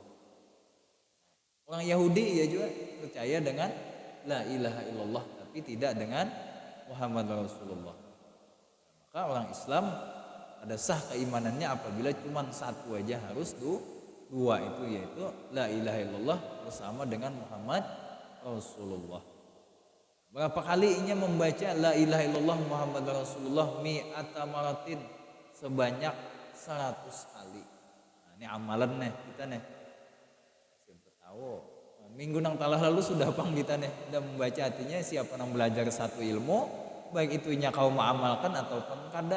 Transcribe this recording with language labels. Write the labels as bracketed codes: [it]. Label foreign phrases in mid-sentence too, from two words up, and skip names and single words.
[bjn] Orang Yahudi ya juga percaya dengan [ar] لا إله إلا الله, [bjn] tapi tidak dengan Muhammad Rasulullah. Maka orang Islam ada sah keimanannya apabila cuma satu aja harus dua itu, yaitu [ar] لا إله إلا الله [bjn] bersama dengan Muhammad Rasulullah. Berapa kali inya membaca [ar] لا إله إلا الله محمد رسول الله مائة مرة, [bjn] sebanyak 100 kali. Nah, ini amalan nih kita nih. Siapa tahu minggu nang talah lalu sudah pang kita nih sudah membaca, artinya siapa nang belajar satu ilmu baik itunya kau mengamalkan ataupun kada.